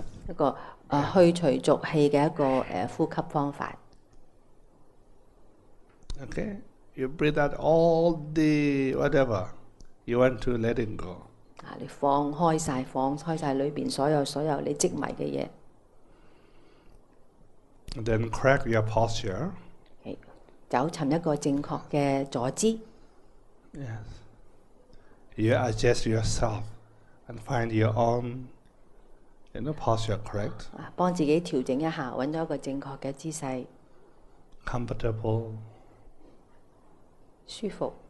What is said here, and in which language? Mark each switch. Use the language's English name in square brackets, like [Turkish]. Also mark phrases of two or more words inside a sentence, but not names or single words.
[Cantonese] 一個去除濁氣嘅一個呼吸方法。 [English] Okay? You breathe out all the whatever you want to let it go. [Cantonese] 你放開晒裏邊所有你積埋嘅嘢。 [English] Then correct your posture. [Cantonese] 找尋一個正確嘅坐姿。 [English] Yes. You adjust yourself and find your own posture correct. [Cantonese] 幫自己調整一下，揾到一個正確嘅姿勢。 [English] Comfortable. [Cantonese] 舒服。